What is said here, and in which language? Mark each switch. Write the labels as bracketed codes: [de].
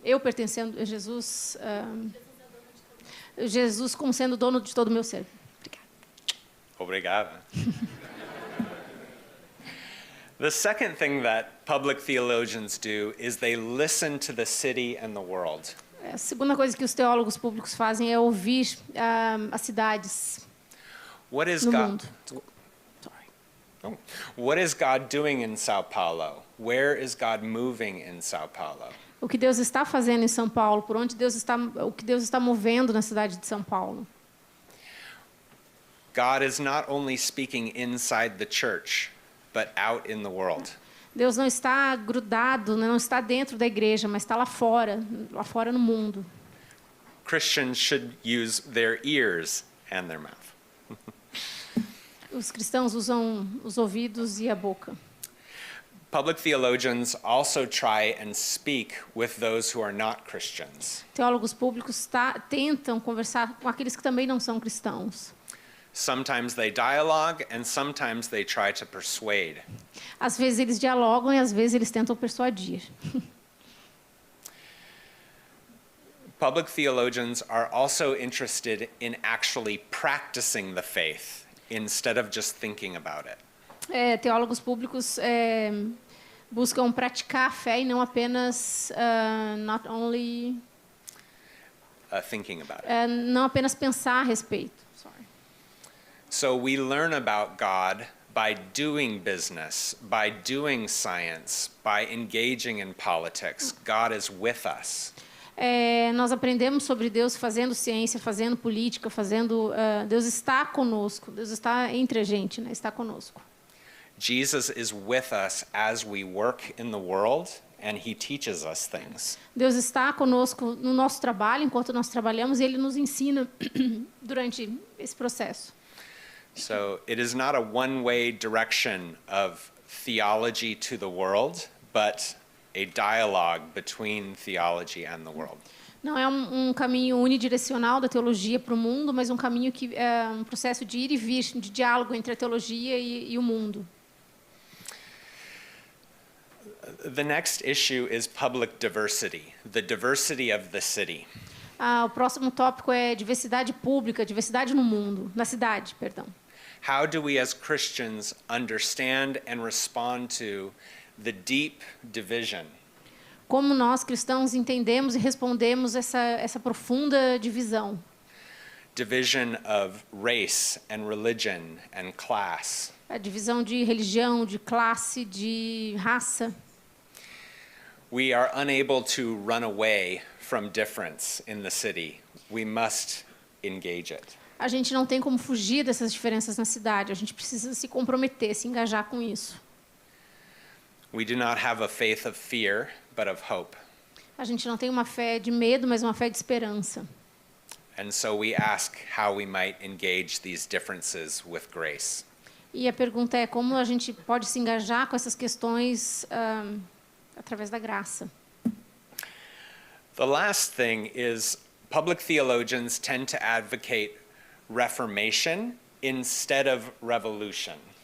[pt] Eu pertencendo a Jesus, Jesus como sendo dono de todo o meu ser. Obrigada. [en] The second thing that public theologians do is they listen to the city and the world. [pt] A segunda coisa que os teólogos públicos fazem é ouvir as cidades [en] What is [pt] no [en] God? [pt] mundo. Oh. [en] What is God doing in São Paulo? Where is God moving in São Paulo? [pt] O que Deus está fazendo em São Paulo? O que Deus está movendo na cidade de São Paulo? [en] God is not only speaking inside the church, but out in the world. [pt] Deus não está grudado, não está dentro da igreja, mas está lá fora no mundo. [en] Christians should use their ears and their mouth. [pt] Os cristãos usam os ouvidos e a boca. [en] Public theologians also try and speak with those who are not Christians. [pt] Teólogos públicos tentam conversar com aqueles que também não são cristãos. [en] Sometimes they dialogue and sometimes they try to persuade. [pt] Às vezes eles dialogam e às vezes eles tentam persuadir. [en] Public theologians are also interested in actually practicing the faith instead of just thinking about it. [pt] Teólogos públicos buscam praticar a fé e não apenas [en] not only Thinking about it. [pt] não apenas pensar a respeito. [en] So we learn about God by doing business, by doing science, by engaging in politics. God is with us. [pt] Nós aprendemos sobre Deus fazendo ciência, fazendo política, Deus está conosco, Deus está entre a gente, né? Está conosco. [en] Jesus is with us as we work in the world, and he teaches us things. [pt] Deus está conosco no nosso trabalho, enquanto nós trabalhamos, e Ele nos ensina durante esse processo. [en] So it is not a one-way direction of theology to the world, but a dialogue between theology and the world. [pt] Não é um caminho unidirecional da teologia para o mundo, mas um caminho que é um processo de ir e vir, de diálogo entre a teologia e o mundo. [en] The next issue is public diversity, the diversity of the city. [pt] O próximo tópico é diversidade pública, diversidade no mundo, na cidade, perdão. [en] How do we as Christians understand and respond to the deep division? [pt] Como nós cristãos entendemos e respondemos essa profunda divisão? [en] Division of race and religion and class. [pt] A divisão de religião, de classe, de raça. [en] We are unable to run away from difference in the city. We must engage it. [pt] A gente não tem como fugir dessas diferenças na cidade. A gente precisa se comprometer, se engajar com isso. [en] We do not have a faith of fear, but of hope. [pt] A gente não tem uma fé de medo, mas uma fé de esperança. [en] And so we ask how we might engage these differences with grace. [pt] E a pergunta é como a gente pode se engajar com essas questões através da graça. [en] The last thing is public theologians tend to advocate reformation instead of revolution.